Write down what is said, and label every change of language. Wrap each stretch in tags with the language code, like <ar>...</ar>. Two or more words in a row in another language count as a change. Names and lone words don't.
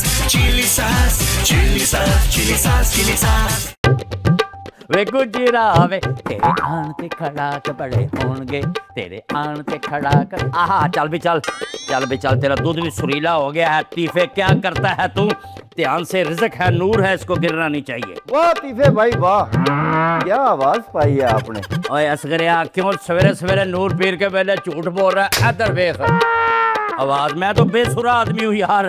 <en>chili sauce, chili sauce, chili sauce, chili sauce.</en> <pa>ਵੇ ਗੁਜਰਾਵੇ ਤੇਰੇ ਆਣ ਤੇ ਖੜਾਕ ਬੜੇ ਹੋਣਗੇ ਤੇਰੇ ਆਣ ਤੇ ਖੜਾਕ ਆਹਾ ਚੱਲ ਵੀ ਚੱਲ</pa> <hi>तेरा दूध भी सुरीला हो गया है तीफे क्या करता है तू ध्यान से रिज़्क है नूर है इसको गिरना नहीं चाहिए वाह तीफे भाई वाह क्या आवाज पाई है आपने ओए असगरिया क्यों सवेरे सवेरे नूर पीर के पहले झूठ बोल रहा है इधर देख आवाज मैं तो बेसुरा आदमी हूँ यार</hi>